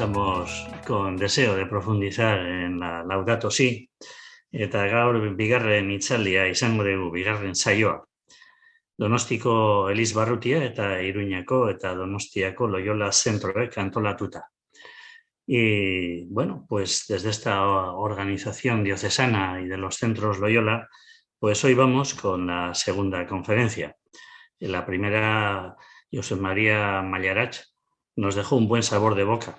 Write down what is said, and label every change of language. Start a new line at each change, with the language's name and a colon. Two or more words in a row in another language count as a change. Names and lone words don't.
Spanish: Seguimos con deseo de profundizar en la Laudato Si,
Basque: eta gaur bigarren itzaldia izango dugu, bigarren saioa. Donostiko Elizbarrutia eta Iruñako eta Donostiako Loyola zentroek antolatuta.
Spanish: Y bueno, pues desde esta organización diocesana y de los centros Loyola, pues hoy vamos con la segunda conferencia. En la primera, Josep María Mallarach nos dejó un buen sabor de boca.